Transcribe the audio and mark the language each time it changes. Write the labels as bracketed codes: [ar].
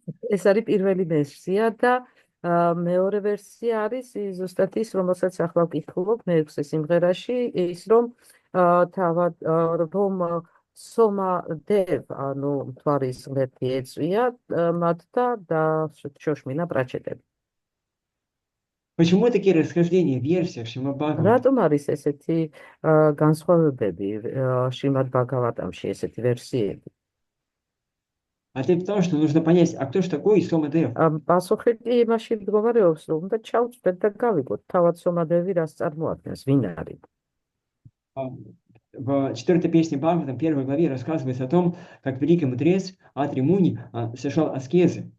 [ka] ეს არის პირველი ვერსია და მეორე ვერსია არის ზუსტად ის, რომელსაც ახლა ვკითხულობ მეექვსე სიმღერაში, ის რომ თავად რომ სომა დევ, ანუ მთვარის ღმერთი ეწვია მათ და შოშმინა პრაჩეტები. [ru] Почему такие расхождения в версиях Шримад Бхагавата? [ka] რატომ არის ესეთი განსხვავებები შრიმად ბაგავატამში, ესეთი ვერსიები? [ru] Ответ в том, что нужно понять, а кто же такой Сомадев? [ka] პასუხი იმაში მდგომარეობს, რომ უნდა ჩავწვდეთ და გავიგოთ, თავად სომადევი რას წარმოადგენს, ვინ არის? [ru] в четвертой песне Бхагаватам, первой главе, рассказывается о том, как великий мудрец Атри Муни совершал аскезы.